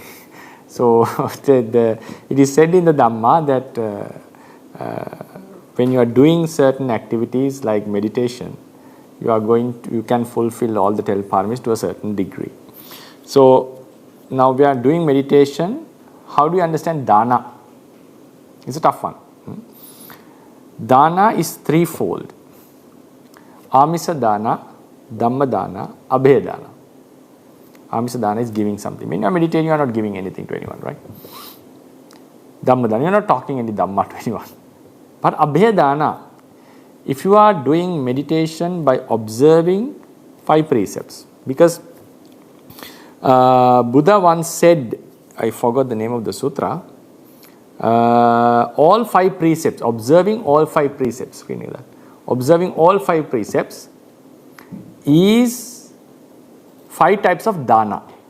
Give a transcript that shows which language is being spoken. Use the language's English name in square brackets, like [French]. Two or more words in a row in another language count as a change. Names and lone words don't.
[English] So it is said in the Dhamma that when you are doing certain activities like meditation, you can fulfill all the 10 PARAMީs to a certain degree. So now we are doing meditation. How do you understand dana? It's a tough one. Dana is threefold. [Pali] Amisa dana, Dhamma dana, Abhaya dana. Amisa dana [English] is giving something. When you are meditating, you are not giving anything to anyone, right? [Pali] Dhamma dana, [English] you are not talking any Dhamma to anyone. But [Pali] Abhaya dana, [English] if you are doing meditation by observing 5 precepts, because Buddha once said, I forgot the name of the sutra, all 5 precepts, observing all 5 precepts, observing all 5 precepts is 5 types of dana.